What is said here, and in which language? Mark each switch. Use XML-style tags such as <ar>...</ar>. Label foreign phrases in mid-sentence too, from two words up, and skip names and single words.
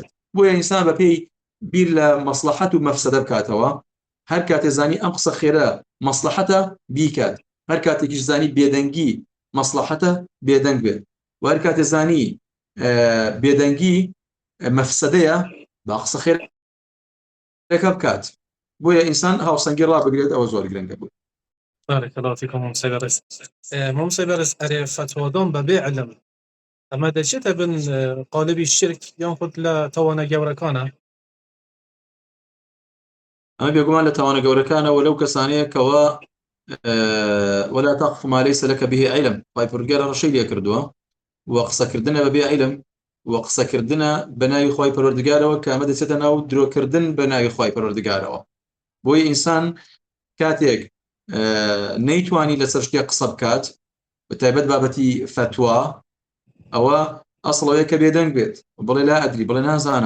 <ckb>بۆیە ئینسان بە پێی بیر لە مەسلحەت و مەفسەدە بکاتەوە، هەر کاتێ زانی ئەم قسە خێرە مەسلحەتە بیکات، هەر کاتێکیش زانی بێدەنگی مەسلحەتە بێدەنگ بێت و هەر کاتێ زانی بێدەنگی مەفسەدەیە با قسە خێرەکە بکات. بۆیە ئینسان هاوسەنگی ڕابگرێت، ئەوە زۆر گرنگە بوو.</ckb> <ar>بارك الله فيكم</ar> <ckb>مامۆسای بەڕێز. مامۆسای بەڕێز ئەرێ فتوادان بەبێ علم ئەمە دەچێتە بن قالبی شرک یان خود لە تەوانە گەورەکانە؟ ئەمە بێگومان لە تاوانە گەورەکانەوە لەو کەسانەیە کەوە</ckb> <ar>ولا تقف ما ليس لك به علم.</ar> <ckb>خوای پەروەردگار ڕەشەی لێ کردووە و قسەکردنە بەبێ علم و قسەکردنە بە ناوی خوای پەروەردگارەوە کە ئەمە دەچێتە ناو درۆکردن بە ناوی خوای پەروەردگارەوە. بۆیە ئینسان کاتێک نەیتوانی لەسەر شتێک قسە بکات بە تایبەت بابەتی فتوا، ئەوە ئەسڵەوەیە کە بێدەنگ بێت بڵێ</ckb> <ar>لا ئەدری،</ar> <ckb>بڵێ نازانم.</ckb>